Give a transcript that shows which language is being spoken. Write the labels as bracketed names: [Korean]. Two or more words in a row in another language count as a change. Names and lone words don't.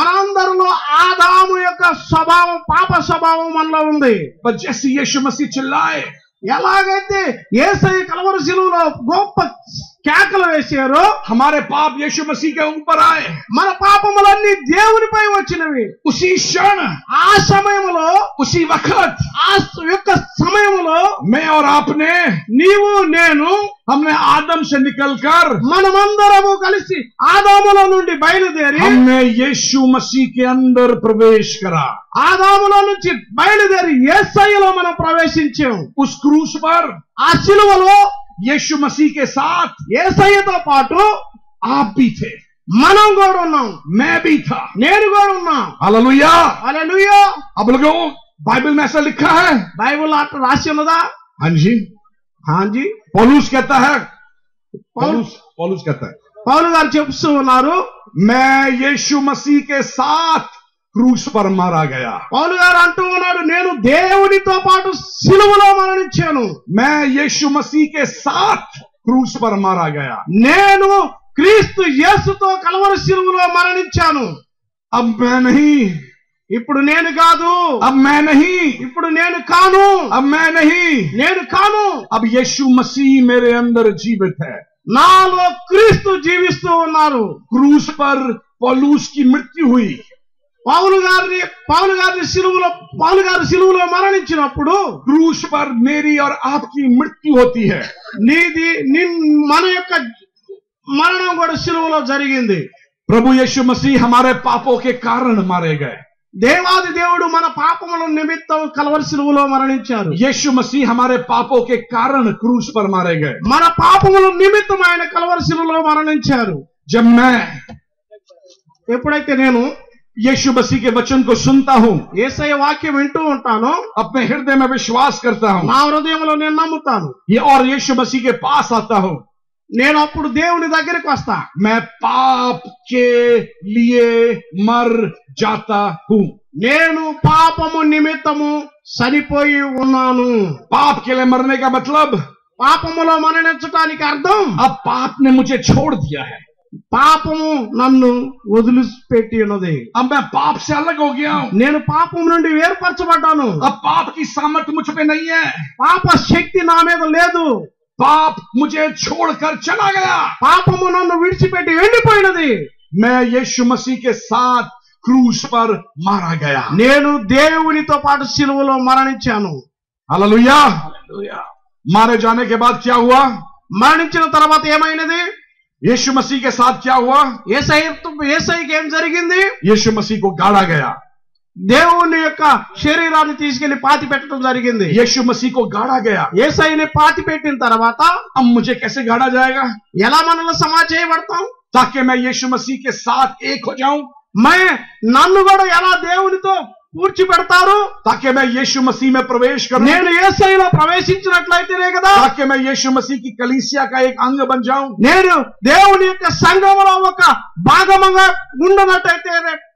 [Telugu] మనందరిలో ఆదాము యొక్క స్వభావం, పాప స్వభావం మనలో ఉంది। [Hindi] पर जैसे यीशु मसीह चिल्लाए, [Telugu] ఎలాగైతే యేసయ్య కలవరి సిలువలో గొప్ప కేకలు వేశారో [Hindi] हमारे पाप यीशु मसीह के ऊपर आए। [Telugu] మన పాపములన్నీ దేవునిపై వచ్చినవి। [Hindi] उसी क्षण, [Telugu] ఆ సమయంలో, [Hindi] उसी वक्त [Telugu] ఆ యొక్క సమయంలో [Hindi] मैं और आपने, [Telugu] నీవు నేను, [Hindi] हमने आदम से निकलकर [Telugu] మనమందరము కలిసి ఆదాములో నుండి బయలుదేరి [Hindi] हमने यीशु मसीह के अंदर प्रवेश करा। [Telugu] ఆదాములో నుంచి బయలుదేరి యేసయ్యలో మనం ప్రవేశించాం। [Hindi] उस क्रूस पर [Telugu] ఆ సిలువలో [Hindi] यीशु मसीह के साथ [Telugu] యేసయ్యతో పాటు [Hindi] आप भी थे, [Telugu] మనం కూడా ఉన్నాం, [Hindi] मैं भी था। [Telugu] నేను కూడా ఉన్నా। [Hindi] हालेलुया। [Telugu] హల్లెలూయా। [Hindi] अब लोगों, बाइबल में ऐसा लिखा है? [Telugu] బైబిల్ అట్లా రాసి ఉన్నదా? [Hindi] हाँ जी। हाँ जी। पौलुस कहता है, पौलुस कहता है, [Telugu] పౌలు గారు చెప్తూ ఉన్నారు, [Hindi] मैं यीशु मसीह के साथ क्रूस पर मारा गया। [Telugu] పౌలు గారు అంటూ ఉన్నాడు, నేను దేవునితో పాటు సిలువలో మరణించాను। [Hindi] मैं यीशु मसीह के साथ क्रूस पर मारा गया। [Telugu] నేను క్రీస్తు యేసుతో కలవరి సిలువలో మరణించాను। [Hindi] अब मैं नहीं, [Telugu] ఇప్పుడు నేను కాదు, [Hindi] अब मैं नहीं, [Telugu] ఇప్పుడు నేను కాను, [Hindi] अब मैं नहीं, [Telugu] నేను కాను, [Hindi] अब यीशु मसीह मेरे अंदर जीवित है। [Telugu] నాలో క్రీస్తు జీవిస్తూ ఉన్నారు। [Hindi] क्रूस पर पौलुस की मृत्यु हुई। [Telugu] పౌలు గారి సిలువలో మరణించినప్పుడు [Hindi] क्रूस पर मेरी और आपकी मृत्यु होती है। [Telugu] మన యొక్క మరణం కూడా సిలువలో జరిగింది। [Hindi] प्रभु यीशु मसीह हमारे पापों के कारण मारे गए। [Telugu] దేవాది దేవుడు మన పాపముల నిమిత్తం కల్వరి శిలువలో మరణించారు। [Hindi] यीशु मसीह हमारे पापों के कारण क्रूस पर मारे गए। [Telugu] మన పాపముల నిమిత్తం ఆయన కల్వరి శిలువలో మరణించారు। [Hindi] जब मैं [Telugu] ఎప్పుడైతే నేను [Hindi] यीशु मसीह के वचन को सुनता हूं, [Telugu] యేసయ్య వాక్యం వింటూ ఉంటాను, [Hindi] अपने हृदय में विश्वास करता हूं, [Telugu] నా హృదయంలో నేను నమ్ముతాను, [Hindi] ये और यीशु मसीह के पास आता हूं, [Telugu] నేను అప్పుడు దేవుని దగ్గరికి వస్తా। [Hindi] मैं पाप के लिए मर जाता हूं। [Telugu] నేను పాపము నిమిత్తము చనిపోయి ఉన్నాను। [Hindi] पाप के लिए मरने का मतलब [Telugu] పాపములో మరణించడానికి అర్థం [Hindi] अब पाप ने मुझे छोड़ दिया है, [Telugu] పాపము నన్ను వదిలిపెట్టి ఉన్నది। [Hindi] अब मैं पाप से अलग हो गया हूं, [Telugu] నేను పాపం నుండి వేరుపరచబడ్డాను। [Hindi] अब पाप की सामर्थ्य मुझ पे नहीं है, [Telugu] పాప శక్తి నా మీద లేదు। [Hindi] पाप मुझे छोड़कर चला गया। [Telugu] పాపము నన్ను విడిచిపెట్టి వెళ్ళిపోయినది। [Hindi] मैं यीशु मसीह के साथ क्रूस पर मारा गया। [Telugu] నేను దేవునితో పాటు సిలువలో మరణించాను। [Hindi] हालेलुया। मारे जाने के बाद क्या हुआ? [Telugu] మరణించిన తర్వాత ఏమైనది? [Hindi] यीशु मसीह के साथ क्या हुआ? [Telugu] యేసయ్యకి ఏం జరిగింది? [Hindi] यीशु मसीह को गाड़ा गया। [Telugu] దేవుని యొక్క శరీరాన్ని తీసుకెళ్లి పాతి పెట్టడం జరిగింది। [Hindi] यीशु मसीह को गाड़ा गया। [Telugu] యేసయ్యని పాతి పెట్టిన తర్వాత [Hindi] अब मुझे कैसे गाड़ा जाएगा? [Telugu] ఎలా మనలో సమాధి చేయబడతాం? [Hindi] ताकि मैं यीशु मसीह के साथ एक हो जाऊं, [Telugu] నన్ను కూడా ఎలా దేవునితో పూడ్చిపెడతారు? [Hindi] ताकि मैं यीशु मसीह में प्रवेश करूं, [Telugu] నేను యేసయ్యలో ప్రవేశించినట్లయితేనే కదా, [Hindi] ताकि मैं यीशु मसीह की कलीसिया का एक अंग बन जाऊं, [Telugu] నేను దేవుని యొక్క సంఘములో ఒక భాగముగా ఉండనట్టయితేనే।